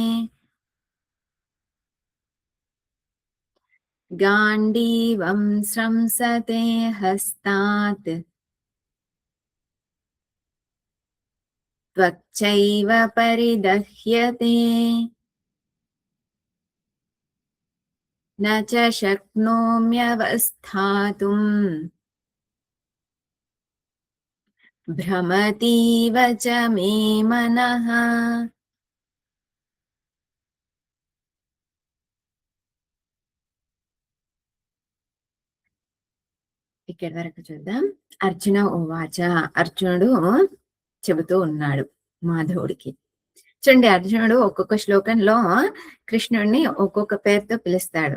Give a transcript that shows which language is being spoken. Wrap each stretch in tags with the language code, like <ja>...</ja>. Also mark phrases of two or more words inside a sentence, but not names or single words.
<sa>गाण्डीवं स्रंसते हस्तात् त्वच्चैव परिदह्यते न च शक्नोम्यवस्थातुम् भ्रमतीव च मे मनः.</sa> <te>ఇక్కడి వరకు చూద్దాం.</te> <sa>अर्जुन उवाच,</sa> <te>అర్జునుడు చెబుతూ ఉన్నాడు మాధవుడికి. చూడండి, అర్జునుడు ఒక్కొక్క శ్లోకంలో కృష్ణుడిని ఒక్కొక్క పేరుతో పిలుస్తాడు.</te>